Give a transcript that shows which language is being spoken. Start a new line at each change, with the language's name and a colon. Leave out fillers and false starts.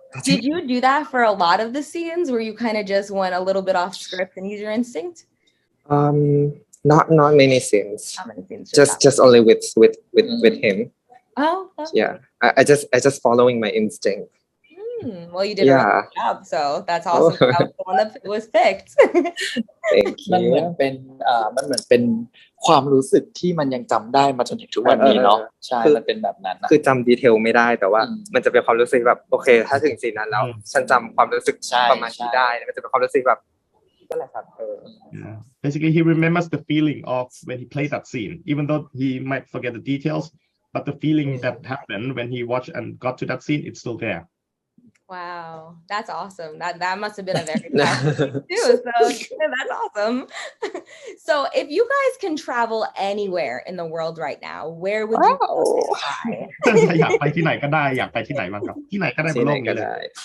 English: Did you do that for a lot of the scenes where you kind of just went a little bit off script and use your instinct? Not many scenes. Not many scenes. Just only with him. Oh. Yeah. I just following my instinct. Well, you did a really good job, so that's awesome. That was the one that was picked. Thank you.
Thai: มันเหมือนเป็นความรู้สึกที่มันยังจำได้มาจนถึงทุกวันนี้เนาะใช่มันเป็นแบบนั้น คือจำดีเทลไม่ได้แต่ว่ามันจะเป็นความรู้สึกแบบโอเคถ้าถึงซีนนั้นแล้วฉันจำความรู้สึกประมาณนี้ได้มันจะเป็นความรู้สึกแบบนั่นแหละครับ
English: Yeah. Basically, he remembers the feeling of when he played that scene, even though he might forget the details, but the feeling that happened when he watched and got to that scene, it's still there. Wow, that's awesome. That must have been a very powerful too. So that's awesome. So if you guys can travel anywhere in the world right now, where would you go?
Thai: อยากไปที่ไหนก็ได้อยากไปที่ไหนบ้างครับที่ไหนก็ได้บนโลกนี้เลย